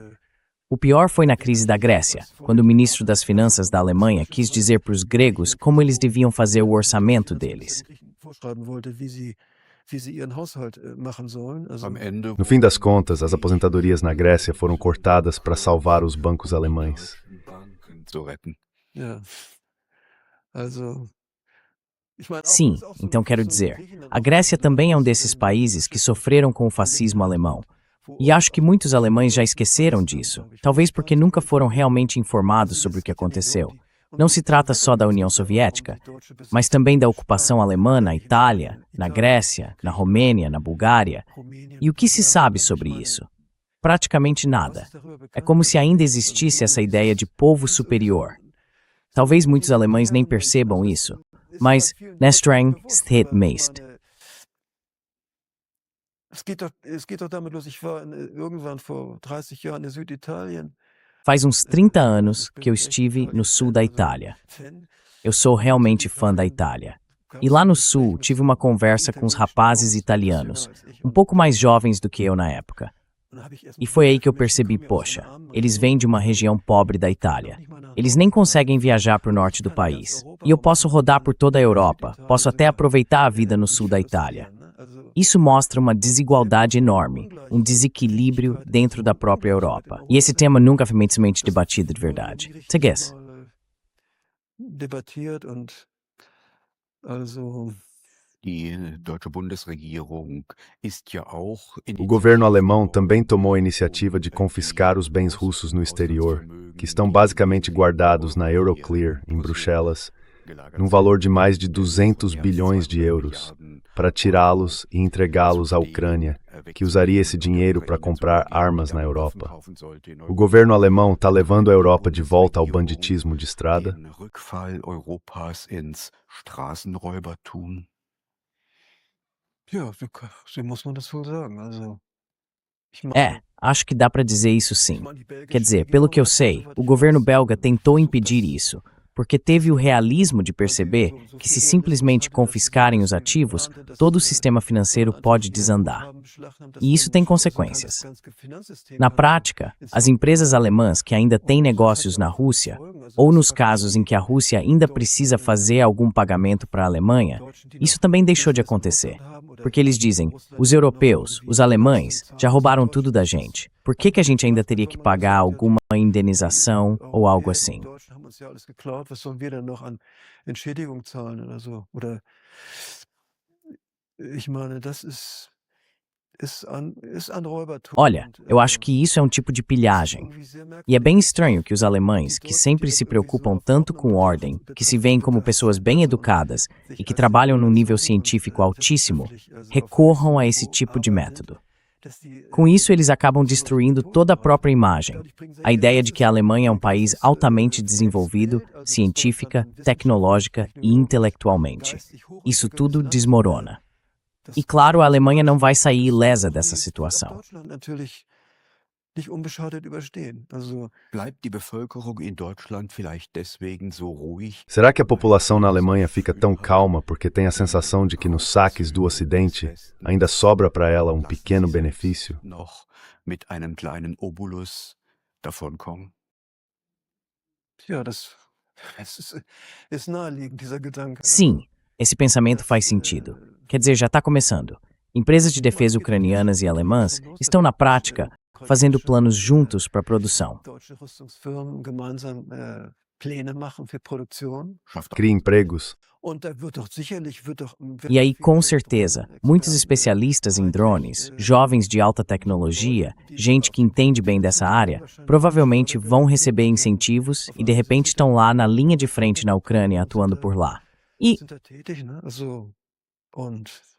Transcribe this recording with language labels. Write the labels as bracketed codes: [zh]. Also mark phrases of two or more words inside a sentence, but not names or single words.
[pt] O pior foi na crise da Grécia, quando o ministro das Finanças da Alemanha quis dizer para os gregos como eles deviam fazer o orçamento deles. [de] Am Ende [pt] No fim das contas, as aposentadorias na Grécia foram cortadas para salvar os bancos alemães. [de] Banken zu retten. Ja. Also, ich meine, [pt] Sim, então quero dizer, a Grécia também é um desses países que sofreram com o fascismo alemão. E acho que muitos alemães já esqueceram disso, talvez porque nunca foram realmente informados sobre o que aconteceu. Não se trata só da União Soviética, mas também da ocupação alemã na Itália, na Grécia, na Romênia, na Bulgária. E o que se sabe sobre isso? Praticamente nada. É como se ainda existisse essa ideia de povo superior. Talvez muitos alemães nem percebam isso, mas [de] Nestreng steht meist. Es geht doch damit los, ich war irgendwann vor 30 Jahren in Süditalien. [pt] Faz uns 30 anos que eu estive no sul da Itália. Eu sou realmente fã da Itália. E lá no sul, tive uma conversa com os rapazes italianos, um pouco mais jovens do que eu na época. E foi aí que eu percebi, poxa, eles vêm de uma região pobre da Itália. Eles nem conseguem viajar para o norte do país. E eu posso rodar por toda a Europa, posso até aproveitar a vida no sul da Itália. Isso mostra uma desigualdade enorme, um desequilíbrio dentro da própria Europa. E esse tema nunca foi imensamente debatido de verdade. Segues? [de] Debattiert und also Die deutsche Bundesregierung ist ja auch [pt] O governo alemão também tomou a iniciativa de confiscar os bens russos no exterior, que estão basicamente guardados na Euroclear, em Bruxelas, num valor de mais de 200 bilhões de euros, para tirá-los e entregá-los à Ucrânia, que usaria esse dinheiro para comprar armas na Europa. O governo alemão está levando a Europa de volta ao banditismo de estrada? [de] den Rückfall Europas ins Straßenräubertum. ja, so muss man das wohl sagen. Also ich [pt] Acho que dá para dizer isso sim. [de] meine, die belgische [pt] Quer dizer, pelo que eu sei, o governo belga tentou impedir isso, porque teve o realismo de perceber que se simplesmente confiscarem os ativos, todo o sistema financeiro pode desandar. E isso tem consequências. Na prática, as empresas alemãs que ainda têm negócios na Rússia, ou nos casos em que a Rússia ainda precisa fazer algum pagamento para a Alemanha, isso também deixou de acontecer. Porque eles dizem, os europeus, os alemães, já roubaram tudo da gente. Por que a gente ainda teria que pagar alguma indenização ou algo assim? [de] Deutschen haben uns ja alles geklaut, was sollen wir denn noch an Entschädigung zahlen oder so? Oder ich meine, das ist ein Räubertum. [pt] Olha, [de] Und, [pt] eu acho que isso é um tipo de pilhagem. [de] irgendwie sehr [pt] E é [de] merkwürdig. [pt] bem estranho que os alemães, que sempre se preocupam tanto com ordem, que se veem como pessoas bem educadas e que trabalham num nível científico altíssimo, recorram a esse tipo de método. Com isso, eles acabam destruindo toda a própria imagem. A ideia de que a Alemanha é um país altamente desenvolvido, científica, tecnológica e intelectualmente. Isso tudo desmorona. E claro, a Alemanha não vai sair ilesa dessa situação. [de] Deutschland natürlich nicht unbeschadet überstehen. Also Bleibt die Bevölkerung in Deutschland vielleicht deswegen so ruhig? [pt] Será que a população na Alemanha fica tão calma porque tem a sensação de que nos saques do Ocidente ainda sobra para ela um pequeno benefício? [de] Noch mit einem kleinen Obolus davonkommen? ja, ist naheliegend, dieser Gedanke. [pt] Sim, esse pensamento faz sentido. Quer dizer, já está começando. Empresas de defesa ucranianas e alemãs estão, na prática, fazendo planos juntos para a produção. [de] Deutsche Rüstungsfirmen gemeinsam Pläne machen für Produktion. Schafft [pt] Cria empregos? [de] Und da wird doch sicherlich [pt] E aí, com certeza, muitos especialistas em drones, jovens de alta tecnologia, gente que entende bem dessa área, provavelmente vão receber incentivos e de repente estão lá na linha de frente na Ucrânia atuando por lá. E [de] sind da tätig, ne? Also und